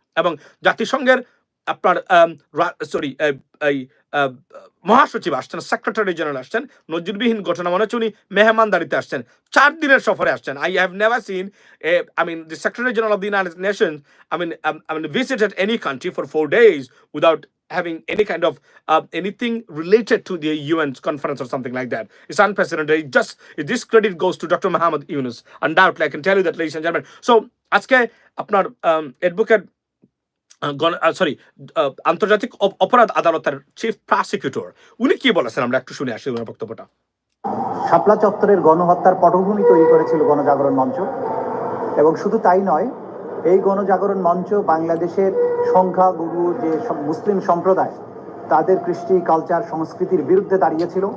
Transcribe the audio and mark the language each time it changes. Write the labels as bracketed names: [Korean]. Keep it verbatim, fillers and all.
[Bangla] এবং জাতিসংঘের আপনার সরি এই আহ, মহাসচিব আসছেন, সেক্রেটারি জেনারেল আসছেন, নজিরবিহীন ঘটনা, মনে হচ্ছে উনি মেহমানদারিতে আসছেন, চার দিনের সফরে আসছেন। [English] I have never seen, I mean the secretary general of the United Nation, I mean I mean visited any country for four days without having any kind of uh, anything related to the U N conference or something like that. It's unprecedented. It just this credit goes to doctor Muhammad Yunus. Undoubtedly, I can tell you that, ladies and gentlemen. [Bangla] So, আজকে আপনার advocate sorry আন্তর্জাতিক অপ- অপরাধ আদালতের chief prosecutor উনি কি বলেছেন আমরা একটু শুনে আসি ওনার বক্তব্যটা। শাপলা চত্বরের গণহত্যার পটভূমি তৈরি করেছিল গণজাগরণ মঞ্চ, এবং শুধু তাই নয়, এই গণজাগরণ মঞ্চ বাংলাদেশের সংখ্যাগুরু যে সব মুসলিম সম্প্রদায়, তাদের কৃষ্টি, কালচার, সংস্কৃতির বিরুদ্ধে দাঁড়িয়েছিল